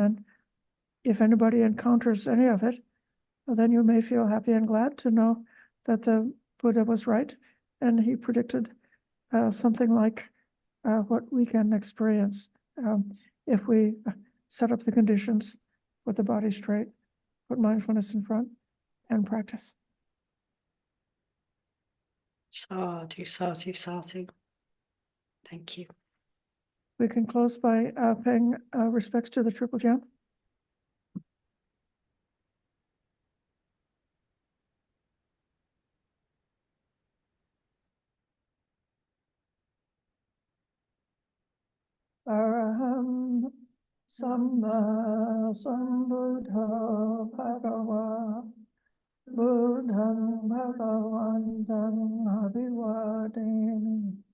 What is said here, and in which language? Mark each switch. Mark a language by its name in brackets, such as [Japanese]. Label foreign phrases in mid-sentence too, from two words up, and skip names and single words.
[English] And if anybody encounters any of it, then you may feel happy and glad to know that the Buddha was right, and he predicted something like what we can experience if we set up the conditions, put the body straight, put mindfulness in front, and practice. [Pali] Sadhu, sadhu, sadhu. [English] Thank you. We can close by paying respects to the Triple Gem. [Pali] Araham Samma Sambuddha Bhagava Buddham Bhagavantam Abhivademi